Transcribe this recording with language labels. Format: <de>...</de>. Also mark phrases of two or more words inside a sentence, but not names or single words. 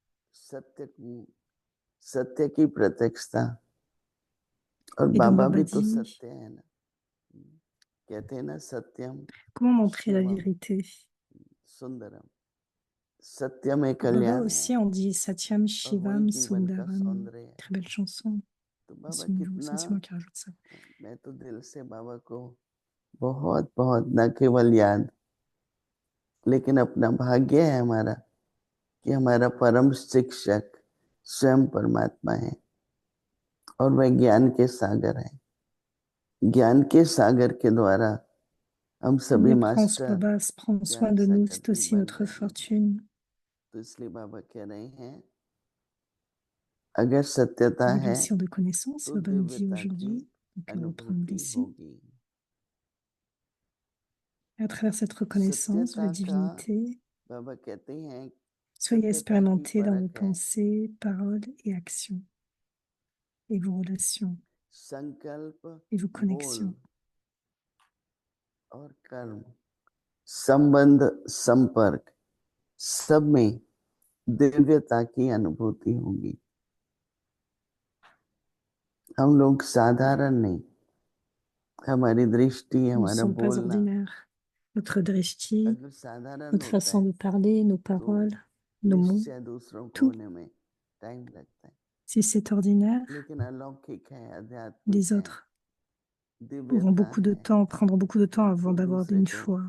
<fr>Et donc Baba dit, comment montrer la vérité? Pour Baba aussi, on dit</fr> <sa>सत्यं शिवं सुन्दरम्.</sa> <fr>Très belle chanson. C'est moi qui rajoute ça.</fr> <hi>बहुत बहुत न केवल याद लेकिन अपना भाग्य है हमारा कि हमारा परम शिक्षक स्वयं परमात्मा है और वह ज्ञान के सागर है। ज्ञान के सागर के द्वारा हम सभी मास्टर</hi> <fr>Baba prend soin de nous, c'est aussi notre fortune.</fr> <hi>तो इसलिए बाबा कह रहे हैं अगर सत्यता है</hi> <fr>de connaissance,</fr> <hi>तो</hi> <fr>Baba nous dit</fr> <hi>दिव्यता की</hi> <fr>aujourd'hui, donc elle reprend</fr> <hi>अनुभूति</hi> <fr>d'ici.</fr> <hi>होगी।</hi> <fr>À travers cette reconnaissance de la divinité,</fr> <hi>बाबा कहते हैं</hi> <fr>soyez expérimentés dans vos pensées, paroles et actions, et vos relations, et vos connexions.</fr> <hi>और कर्म, संबंध, संपर्क, सब में दिव्यता की अनुभूति होगी। हम लोग साधारण नहीं, हमारी दृष्टि, हमारा बोलना,</hi> <fr>notre drishti, notre façon de parler, nos paroles, nos mots, tout. Si c'est ordinaire, les autres prendront beaucoup de temps avant d'avoir une foi.</fr>